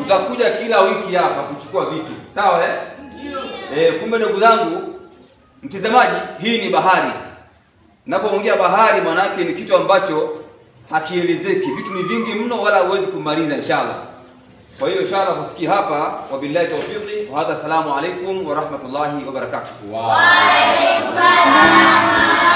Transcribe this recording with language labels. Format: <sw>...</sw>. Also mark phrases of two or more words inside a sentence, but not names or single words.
<sw>Tutakuja kila wiki hapa kuchukua vitu. Sawa kumbe ndugu zangu mtazamaji, hii ni bahari. Napoongea bahari maana yake ni kitu ambacho hakielezeki. Vitu ni vingi mno wala huwezi kumaliza inshallah. Kwa hiyo inshallah kufikia hapa,</sw> <ar>وبالله التوفيق وهذا، السلام عليكم ورحمة الله وبركاته. وعليكم السلام.</ar>